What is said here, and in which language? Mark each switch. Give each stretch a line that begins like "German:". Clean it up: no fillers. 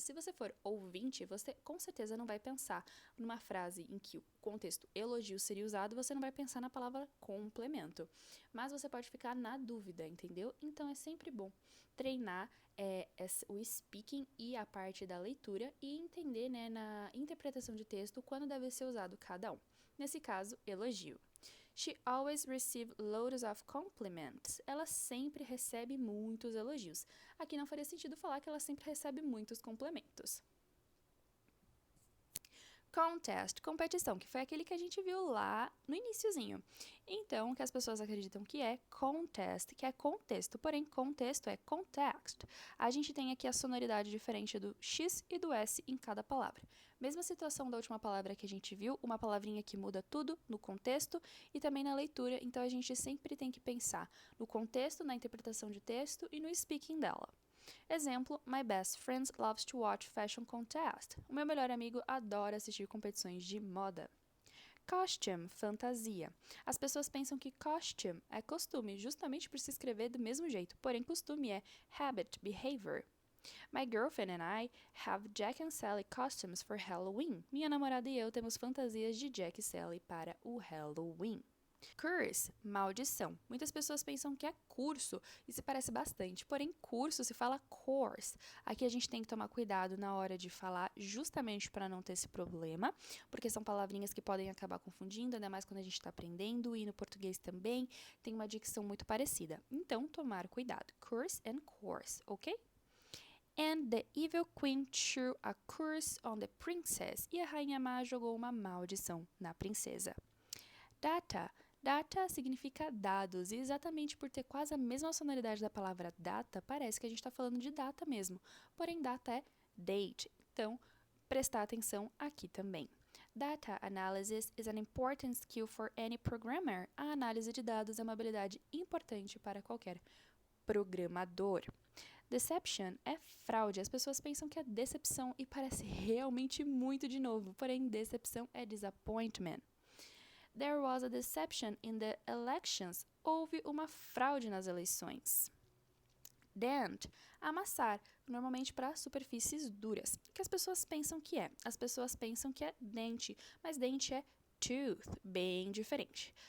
Portuguese: Se você for ouvinte, você com certeza não vai pensar numa frase em que o contexto elogio seria usado, você não vai pensar na palavra complemento. Mas você pode ficar na dúvida, entendeu? Então é sempre bom treinar o speaking e a parte da leitura e entender, né, na interpretação de texto quando deve ser usado cada um. Nesse caso, elogio.
English: She always receives loads of compliments.
Portuguese: Ela sempre recebe muitos elogios. Aqui não faria sentido falar que ela sempre recebe muitos complementos. Contest, competição, que foi aquele que a gente viu lá no iniciozinho. Então, o que as pessoas acreditam que é contest, que é contexto, porém contexto é context. A gente tem aqui a sonoridade diferente do X e do S em cada palavra. Mesma situação da última palavra que a gente viu, uma palavrinha que muda tudo no contexto e também na leitura, então a gente sempre tem que pensar no contexto, na interpretação de texto e no speaking dela.
English: Exemplo, my best friend loves to watch fashion contest.
Portuguese: O meu melhor amigo adora assistir competições de moda. Costume, fantasia. As pessoas pensam que costume é costume, justamente por se escrever do mesmo jeito, porém costume é habit, behavior.
English: My girlfriend and I have Jack and Sally costumes for Halloween.
Portuguese: Minha namorada e eu temos fantasias de Jack e Sally para o Halloween. Curse, maldição. Muitas pessoas pensam que é curso e se parece bastante, porém curso se fala course. Aqui a gente tem que tomar cuidado na hora de falar, justamente para não ter esse problema, porque são palavrinhas que podem acabar confundindo, ainda mais quando a gente está aprendendo, e no português também tem uma dicção muito parecida. Então, tomar cuidado. Curse and course, ok?
English: And the evil queen threw a curse on the princess.
Portuguese: E a rainha má jogou uma maldição na princesa. Data. Data significa dados, e exatamente por ter quase a mesma sonoridade da palavra data, parece que a gente está falando de data mesmo. Porém, data é date, então prestar atenção aqui também.
English: Data analysis is an important skill for any programmer.
Portuguese: A análise de dados é uma habilidade importante para qualquer programador. Deception é fraude. As pessoas pensam que é decepção e parece realmente muito de novo, porém decepção é disappointment.
English: There was a deception in the elections.
Portuguese: Houve uma fraude nas eleições. Dent, amassar, normalmente para superfícies duras. O que as pessoas pensam que é? As pessoas pensam que é dente, mas dente é tooth, bem diferente.